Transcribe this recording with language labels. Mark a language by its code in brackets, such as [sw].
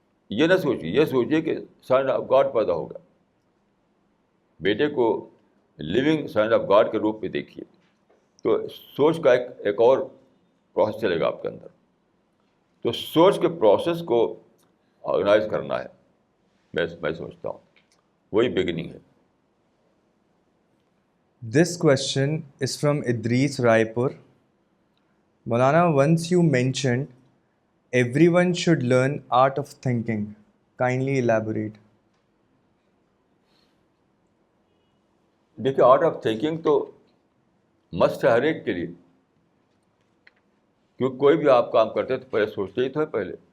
[ur] یہ نہ سوچیے, یہ سوچیے کہ [en] sign of God [ur] پیدا ہوگا. بیٹے کو [en] living sign of God [ur] کے روپ میں دیکھیے. تو سوچ کا ایک اور پروسیس چلے گا آپ کے اندر. تو سوچ کے پروسیس کو آرگنائز کرنا ہے, میں سمجھتا ہوں وہی بگننگ ہے. [en] This question is from Idris Raipur. Maulana, once you mentioned everyone should learn art of thinking. Kindly elaborate. [ur] دیکھیے, [en] art of thinking [ur] تو مسٹ ہے ہر ایک کے لیے, کیونکہ کوئی بھی آپ کام کرتے تو پہلے سوچتے ہی تو ہے پہلے.